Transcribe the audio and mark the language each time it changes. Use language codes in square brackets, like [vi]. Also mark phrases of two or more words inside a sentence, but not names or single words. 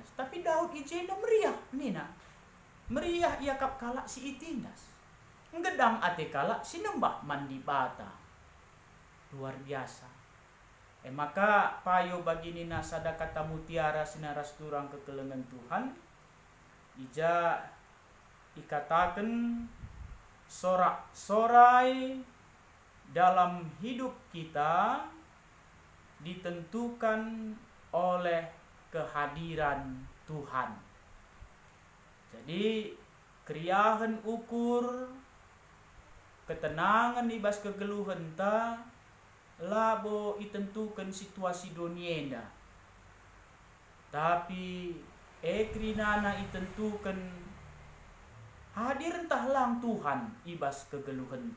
[btx] Tapi Daud ijenda meriah nina meriah ia kap kalak si itindas gedang ate kalak sinembah mandi bata. [id] Luar biasa. [btx] Maka payo bagi nina sada [id] kata mutiara [btx] sinaras turang kekelengan Tuhan ija ikatakan [id] sorak-sorai dalam hidup kita ditentukan oleh kehadiran Tuhan. [btx] Jadi kriahan ukur ketenangan ibas kegeluhan ta labo itentukan situasi donienda. Tapi ekrinana itentukan hadir entah lang Tuhan ibas kegeluhan ta.